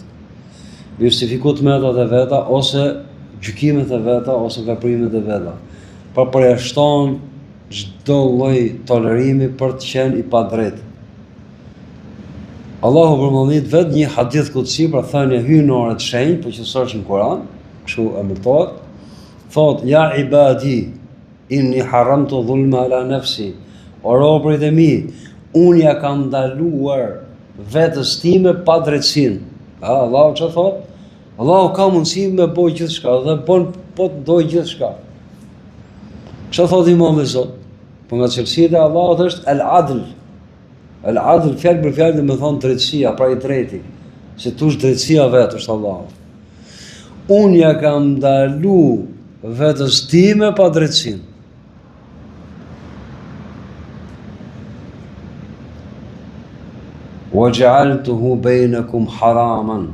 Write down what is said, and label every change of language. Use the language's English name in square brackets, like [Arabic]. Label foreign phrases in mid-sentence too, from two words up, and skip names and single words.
[Albanian] Justifikuar metat e veta ose gjykimet e veta ose veprimet e veta. Por përjashton çdo lloj tolerimi për të qenë i padrejtë. Allahu përmendit vetë një hadith kutsi, pra thënë hyn në orë të shenjtë, po që s'është në Kur'an, kështu emërtohet, thotë [Arabic] يا عبادي إني حرمت الظلم على نفسي, [Albanian] o robërit e mi, unë ja kam ndaluar vetës time pa drejtësinë. Allahu çfarë thotë? Allahu ka mundësi me bëj gjithçka dhe bën po të doj gjithçka. Çfarë thotë Imam Zot? Po nga cilësia e Allahut është al-adl. Al-adl fjalë për fjalë më thon drejtësia, pra i drejti. Se tush drejtësia vetë është Allahu. Unë ja kam ndalu vetës time pa drejtësinë. [Arabic] وجعلته بينكم محرما.